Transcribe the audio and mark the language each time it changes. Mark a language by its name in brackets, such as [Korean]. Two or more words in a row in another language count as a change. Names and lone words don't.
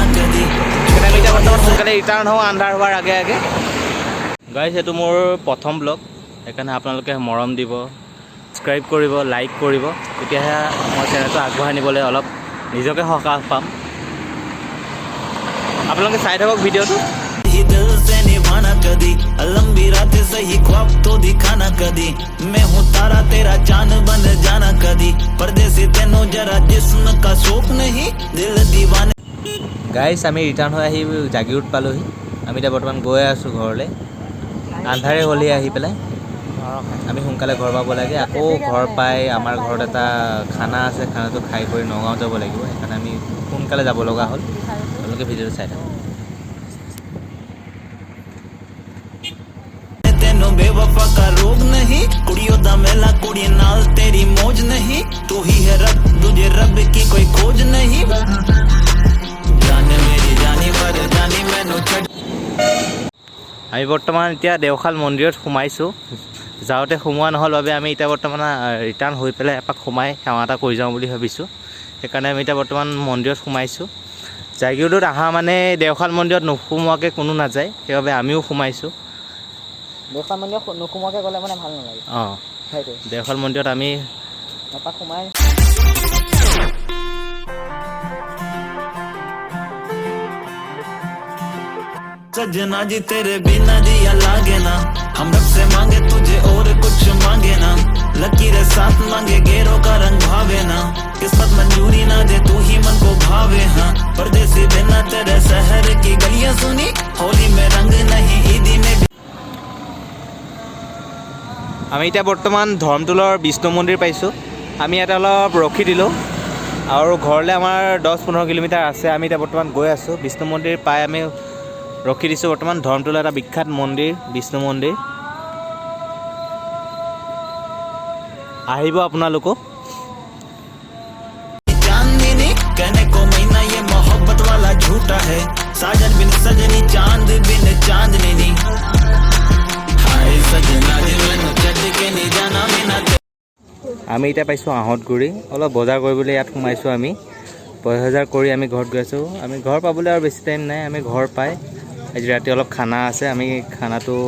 [Assamese] সেইকাৰণে আমি এতিয়া বৰ্তমান সোনকালে ৰিটাৰ্ণ হওঁ, আন্ধাৰ হোৱাৰ আগে আগে। গাইজ, এইটো মোৰ প্ৰথম ব্লগ, সেইকাৰণে আপোনালোকে মৰম দিব, ছাবস্ক্ৰাইব কৰিব, লাইক কৰিব। তেতিয়াহে মই চেনেলটো আগবঢ়াই নিবলৈ অলপ নিজকে সকাহ পাম। আপোনালোকে চাই থাকক ভিডিঅ'টো। [Hindi] दिल से निभाना कदी, लंबी रात सही ख्वाब तो दिखाना कदी, मैं हूँ तारा तेरा चांद बन जाना कदी, परदेसी तेनों जरा जिस्म का शौक नहीं, दिल दीवाने। [Assamese] গাইজ, আমি ৰিটাৰ্ণ হৈ আহি জাগিৰোড পালোহি। আমি এতিয়া বৰ্তমান গৈ আছোঁ ঘৰলৈ। আন্ধাৰে হ'লেই আহি পেলাই আমি সোনকালে ঘৰ পাব লাগে। আকৌ ঘৰ পাই আমাৰ ঘৰত এটা খানা আছে, খানাটো খাই কৰি নগাঁও যাব লাগিব। সেইকাৰণে আমি সোনকালে যাব লগা হ'ল। আপোনালোকে ভিডিঅ'টো চাই থাকক। [Hindi] तेनों बेवफा का रोग नहीं, कुड़ियों दा मेला कुड़ी नाल तेरी मौज नहीं, तू ही है रब, तुझे रब की कोई खोज नहीं, जाने मेरी जानी पर जानी मैनू छड़। [Assamese] আমি বৰ্তমান এতিয়া দেওশাল মন্দিৰত সোমাইছোঁ। যাওঁতে সোমোৱা নহ'ল বাবে আমি এতিয়া বৰ্তমান ৰিটাৰ্ণ হৈ পেলাই এপাক সোমাই সেৱা এটা কৰি যাওঁ বুলি ভাবিছোঁ। সেইকাৰণে আমি এতিয়া বৰ্তমান মন্দিৰত সোমাইছোঁ। জাগিৰোডত অহা মানে দেওশাল মন্দিৰত নোসোমোৱাকৈ কোনো নাযায়, সেইবাবে আমিও সোমাইছোঁ। দেওশাল মন্দিৰত নোসোমোৱাকৈ গ'লে মানে ভাল নালাগে। অঁ, সেইটোৱে দেওশাল মন্দিৰত আমি এপাক সোমাই [Hindi] सजना जी तेरे बिना जिया लागे ना, हम रब से मांगे तुझे और कुछ मांगे ना, लकीरें साथ मांगे गेरों का रंग भावे ना, किस्मत मंजूरी ना दे तू ही मन को भावे। हाँ, परदेसी बिना तेरे शहर की गलियां सुनी, होली में रंग नहीं ईदी में। [Assamese] আমি এতিয়া বৰ্তমান ধৰ্মতোলৰ বিষ্ণু মন্দিৰ পাইছোঁ। আমি ইয়াতে অলপ ৰখি দিলোঁ আৰু ঘৰলৈ আমাৰ 10-15 কিলোমিটাৰ আছে। আমি এতিয়া বৰ্তমান গৈ আছোঁ। বিষ্ণু মন্দিৰ পাই আমি ৰখি দিছোঁ বৰ্তমান। ধৰ্মতোলৰ এটা বিখ্যাত মন্দিৰ, বিষ্ণু মন্দিৰ। আহিব আপোনালোকো। [Hindi] चांदनी कहने को महीना ये मोहब्बत वाला झूठा है, साजन बिन सजनी चांद बिन चांदनी, हाय सजना जी मैनू छड्ड के नहीं जाना बिना। [Assamese] আমি এতিয়া পাইছোঁ আহঁতগুৰি। অলপ বজাৰ কৰিবলৈ ইয়াত সোমাইছোঁ। আমি বজাৰ কৰি আমি ঘৰত গৈ আছোঁ। আমি ঘৰ পাবলৈ আৰু বেছি টাইম নাই। আমি ঘৰ পাই আজি ৰাতি অলপ খানা আছে।